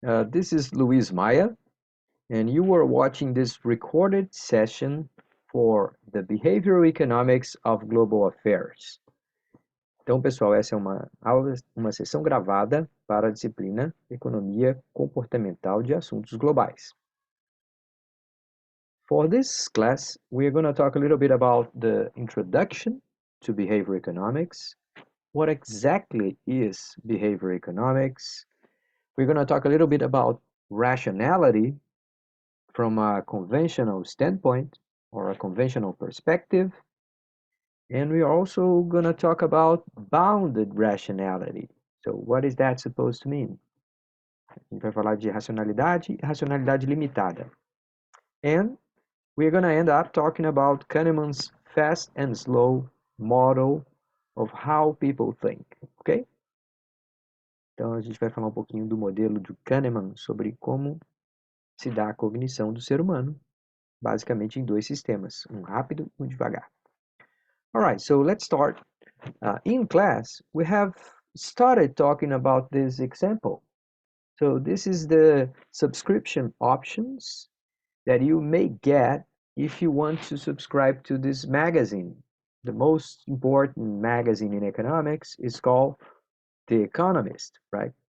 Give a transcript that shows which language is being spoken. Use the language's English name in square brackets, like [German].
[English] This is Luiz Maia, and you are watching this recorded session for the Behavioral Economics of Global Affairs. [Portuguese] Então, pessoal, essa é uma aula, uma sessão gravada para a disciplina Economia Comportamental de Assuntos Globais. [English] For this class, we are going to talk a little bit about the introduction to behavioral economics. What exactly is behavioral economics? We're going to talk a little bit about rationality from a conventional standpoint or a conventional perspective. And we are also going to talk about bounded rationality. So what is that supposed to mean? [Portuguese] A gente vai falar de racionalidade e racionalidade limitada. [English] And we're going to end up talking about Kahneman's fast and slow model of how people think, ok? [Portuguese] Então a gente vai falar um pouquinho do modelo de Kahneman sobre como se dá a cognição do ser humano, basicamente em dois sistemas, um rápido e um devagar. [English] All right, so let's start. In class, we have started talking about this example. So this is the subscription options that you may get if you want to subscribe to this magazine. The most important magazine in economics is called The Economist, right?